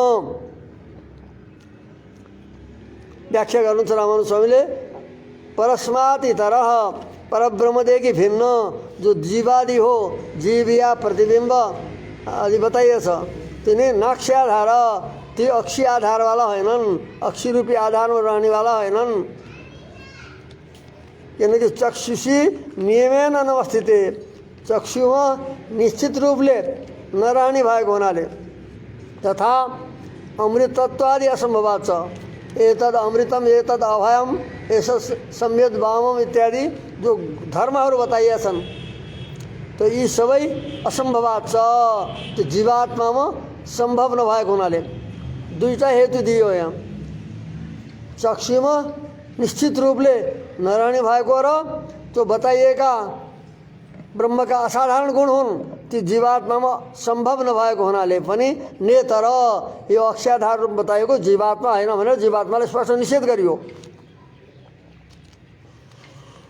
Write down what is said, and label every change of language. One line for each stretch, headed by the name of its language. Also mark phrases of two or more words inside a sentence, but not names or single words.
Nepali: व्याख्या गर्नुहुन्छ रामानुज स्वामीले
Sanskrit: परस्मात् इतरः
Nepali: परब्रह्मदेखि भिन्न जो जीवादि हो जीव या प्रतिबिम्ब आदि बताइएछ तिनी नाक्ष्याधार ती अक्षी आधारवाला होइनन् अक्षी रूपी आधारमा रहनेवाला होइनन् किनकि
Sanskrit: चक्षुषी नियमेन अनवस्थित
Nepali: चक्षुमा निश्चित रूपले नरहने भएको हुनाले तथा
Sanskrit: अमृतत्वादि असम्भवाच्च एतद् अमृतम एतद् अभयम ऐसा सम्यद वामम
Nepali: इत्यादि जो धर्महरू बताइएछन् तो यी सबै असम्भवाच्च त्यो जीवात्मामा सम्भव नभएको हुनाले दुईटा हेतु दियो यहाँ चक्षुमा निश्चित रूपले नरहने भएको र त्यो बताइएका ब्रह्मका असाधारण गुण हुन् ती जीवात्मामा सम्भव नभएको हुनाले पनि नेतर यो अक्षाधार रूप बताएको जीवात्मा होइन भनेर जीवात्मालाई स्पष्ट निषेध गरियो।